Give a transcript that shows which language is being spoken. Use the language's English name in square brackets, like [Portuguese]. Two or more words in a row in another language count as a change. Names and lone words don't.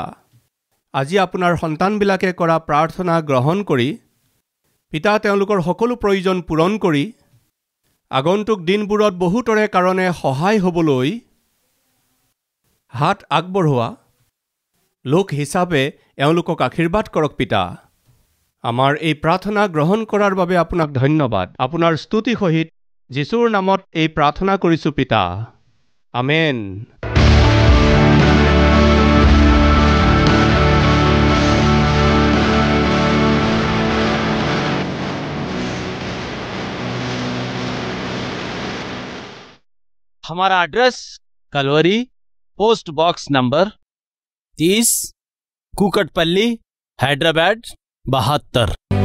[Assamese] আজি আপোনাৰ সন্তানবিলাকে কৰা প্ৰাৰ্থনা গ্ৰহণ কৰি পিতা তেওঁলোকৰ সকলো প্ৰয়োজন পূৰণ কৰি আগন্তুক দিনবোৰত বহুতৰে কাৰণে সহায় হ'বলৈ হাত আগবঢ়োৱা লোক হিচাপে এওঁলোকক আশীৰ্বাদ কৰক পিতা। আমাৰ এই প্ৰাৰ্থনা গ্ৰহণ কৰাৰ বাবে আপোনাক ধন্যবাদ। আপোনাৰ স্তুতি সহিত যীশুৰ নামত এই প্ৰাৰ্থনা কৰিছোঁ পিতা। আমেন। [Hindi] हमारा एड्रेस कलवरी, पोस्ट बॉक्स नंबर 30, कुकटपल्ली, हैदराबाद 72।